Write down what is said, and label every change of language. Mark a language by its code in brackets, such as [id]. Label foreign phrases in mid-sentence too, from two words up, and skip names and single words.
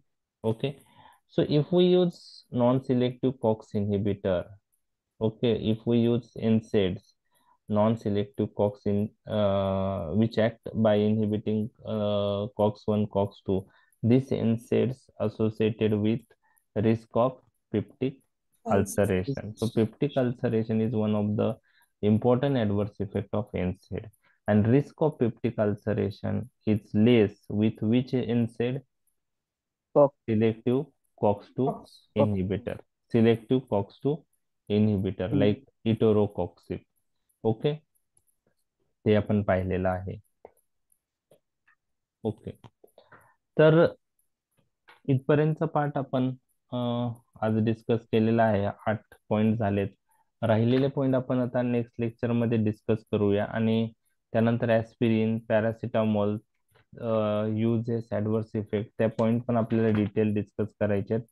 [en] Okay, so if we use non-selective COX inhibitor, okay, if we use NSAIDs, non-selective COX in which act by inhibiting COX-1, COX-2, these NSAIDs associated with risk of peptic ulceration. So peptic ulceration is one of the important adverse effect of NSAID, and risk of peptic ulceration is less with which NSAID? COX. Selective COX-2 inhibitor. Selective COX-2 inhibitor like इटोरोकॉक्सिब. [mr] ओके, ते आपण पाहिलेलं आहे. ओके, तर इथपर्यंतचा पार्ट आपण आज डिस्कस केलेला आहे. 8 पॉइंट झालेत. राहिलेले पॉइंट आपण आता [en] next lecture [mr] मध्ये डिस्कस करूया, आणि त्यानंतर [en] aspirin, paracetamol uses, adverse effect, [mr] त्या पॉइंट पण आपल्याला [en] detail discuss [mr] करायचे आहेत.